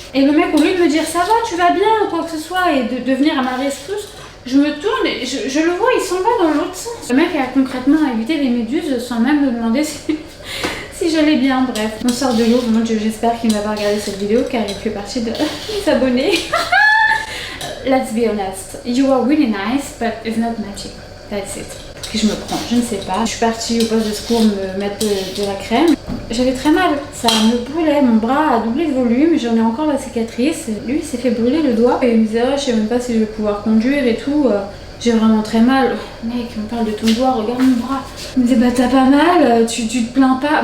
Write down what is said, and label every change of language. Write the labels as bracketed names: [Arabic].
[French] Et le mec, au lieu de me dire, ça va, tu vas bien ou quoi que ce soit et de venir à ma rescousse, je me tourne et je le vois, il s'en va dans l'autre sens. Le mec a concrètement évité les méduses sans même me demander si j'allais bien. Bref, on sort de l'eau. Mon Dieu, j'espère qu'il ne va pas regarder cette vidéo car il fait partie de mes abonnés. [English] Let's be honest, you are really nice, but it's not magic. That's it. [French] Puis je me prends, je ne sais pas. Je suis partie au poste de secours me mettre de la crème. J'avais très mal, ça me brûlait, mon bras a doublé de volume, j'en ai encore la cicatrice. Lui, il s'est fait brûler le doigt et il me disait, oh, je sais même pas si je vais pouvoir conduire et tout. J'ai vraiment très mal. Oh, mec, on me parle de ton doigt, regarde mon bras. Il me dit bah t'as pas mal, tu te plains pas.